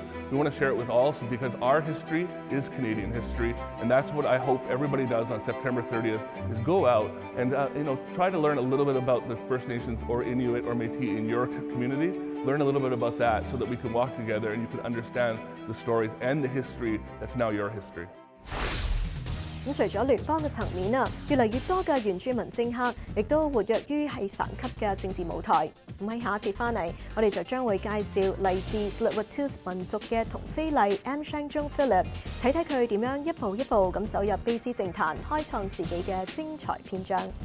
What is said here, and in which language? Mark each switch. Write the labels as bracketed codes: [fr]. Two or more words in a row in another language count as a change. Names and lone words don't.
[en] We want to share it with all because our history is Canadian history. And that's what I hope everybody does on September 30th is go out and try to learn a little bit about the First Nations or Inuit or Métis in your community. Learn a little bit about that so that we can walk together and you can understand the stories and the history that's now your history. [yue] 咁除咗聯邦嘅層面啊，越嚟越多嘅原住民政客亦都活躍於係省級嘅政治舞台。咁喺下一節翻嚟，我哋就將會介紹嚟自Tsleil-Waututh民族嘅同非禮 Joan Phillip， 睇睇佢點樣一步一步咁走入卑詩政壇，開創自己嘅精彩篇章。